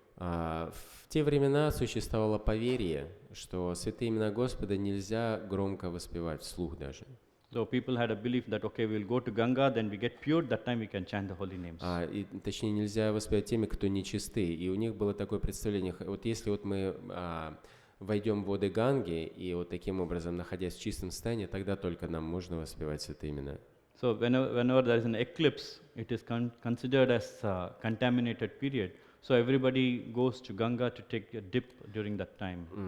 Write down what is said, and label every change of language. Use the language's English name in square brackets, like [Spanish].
[Russian] В те времена существовало поверье, что святые имена Господа нельзя громко воспевать, вслух даже. [English] So people had a belief that, okay, we will go to Ganga, then we get pure, that time we can chant the holy names. [Russian] И, точнее, нельзя воспевать теми, кто нечисты. И у них было такое представление: вот если вот мы войдем в воды Ганги, и вот таким образом, находясь в чистом состоянии, тогда только нам можно воспевать святые имена. [English] So whenever there is an eclipse, it is considered as a contaminated period. So everybody goes to Ganga to take a dip during that time.